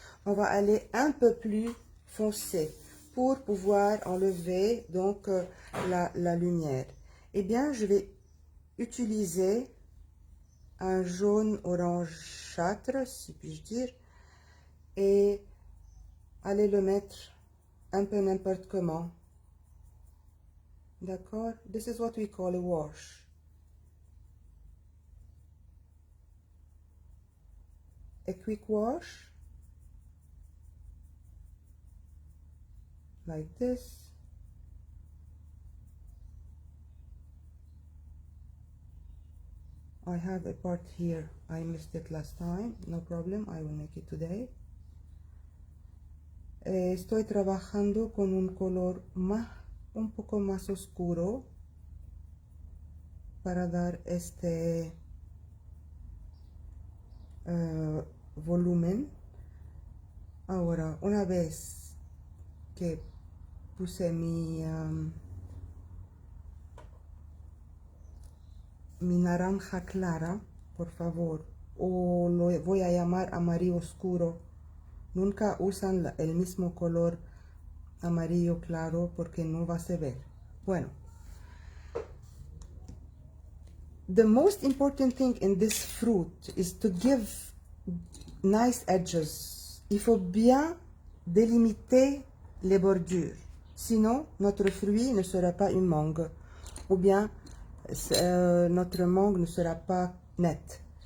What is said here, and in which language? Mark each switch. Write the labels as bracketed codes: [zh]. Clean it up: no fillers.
[fr] On va aller un peu plus foncé pour pouvoir enlever donc la lumière. Eh bien, je vais utiliser un jaune orangeâtre, si puis-je dire, et allez le mettre un peu n'importe comment. D'accord? [en] This is what we call a wash. A quick wash, like this. I have a part here, I missed it last time, no problem, I will make it today. [es] Estoy trabajando con un color un poco más oscuro para dar este volumen. Ahora, una vez que puse mi naranja clara, por favor, o lo voy a llamar amarillo oscuro. Nunca usan el mismo color amarillo claro porque no va a se ver. [en] Bueno, the most important thing in this fruit is to give nice edges. [fr] Il faut bien délimiter les bordures. Sinon, notre fruit ne sera pas une mangue. Ou bien, notre mangue ne sera pas nette.